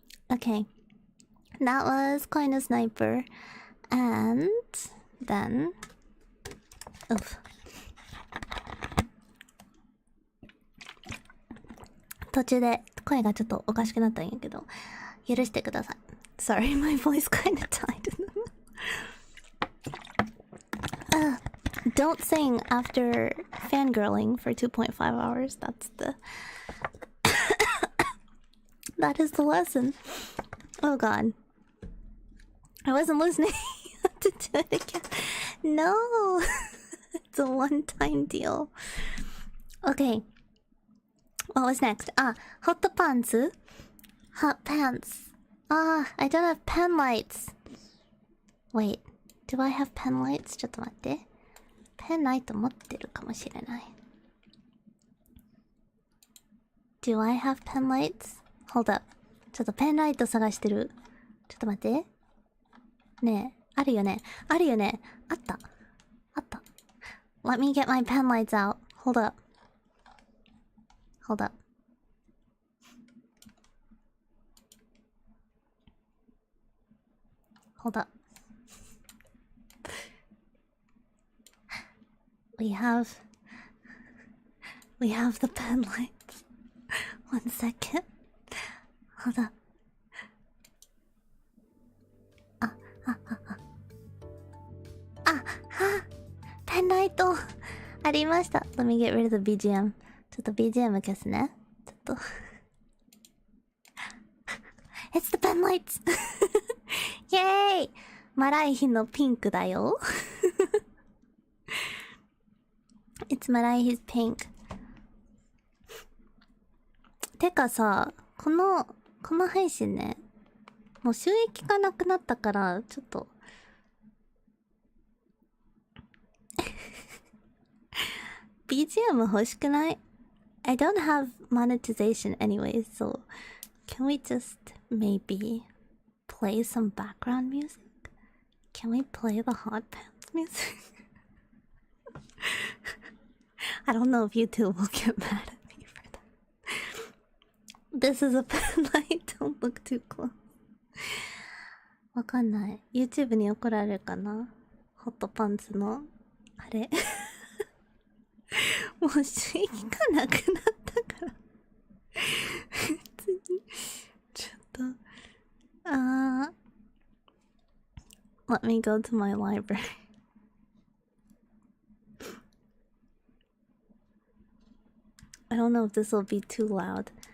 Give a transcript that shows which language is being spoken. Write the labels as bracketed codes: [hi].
[en] Okay, that was Kind of Sniper, and then oof. [ja] 途中で声がちょっとおかしくなったんやけど許してください。 [en] Sorry, my voice kind of died. Don't sing after fangirling for 2.5 hours. That's the that is the lesson. Oh god, I wasn't listening. To do it again. No. It's a one-time deal. Okay, what was next? Hot pants. Hot pants. I don't have pen lights. Wait, do I have pen lights? [ja] ちょっと待って。ペンライト持ってるかもしれない。 [en] Do I have pen lights? Hold up. [ja] ちょっとペンライト探してる。ちょっと待って。ねえ、あるよね。あるよね。あった。あった。 [en] Let me get my pen lights out. Hold up. Hold up. Hold up. We have the pen lights. 1 second. Hold up. [ja] ペンライトありました。 [en] Let me get rid of the BGM. [ja] ちょっと BGM 消すね。 [en] ちょっとIt's the pen lights! イェーイ！ [ja] マライヒのピンクだよ。 [en] It's Marai's pink. [ja] てかさ、この配信ね、もう収益がなくなったから、ちょっとBGM 欲しくない？ [en] I don't have monetization anyways, so can we just maybe play some background music? Can we play the hot pants music? I don't know if YouTube will get mad at me for that. This is a pen light. Don't look too close. [ja] わかんない。 YouTube に怒られるかな？ホットパンツのあれ。もう収益がなくなったから。普通にちょっと [en] Let me go to my library. I don't know if this will be too loud.